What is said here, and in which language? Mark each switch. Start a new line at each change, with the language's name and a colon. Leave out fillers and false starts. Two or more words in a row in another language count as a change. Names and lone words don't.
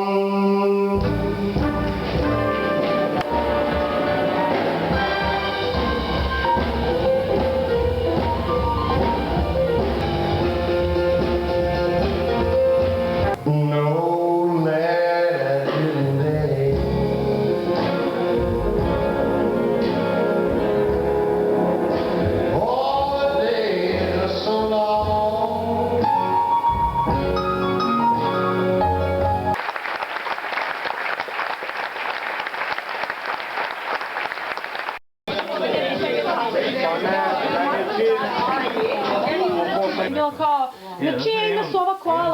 English: no matter delay, all the days are so long.
Serbian: Bila kao, na čije ime su ova kola?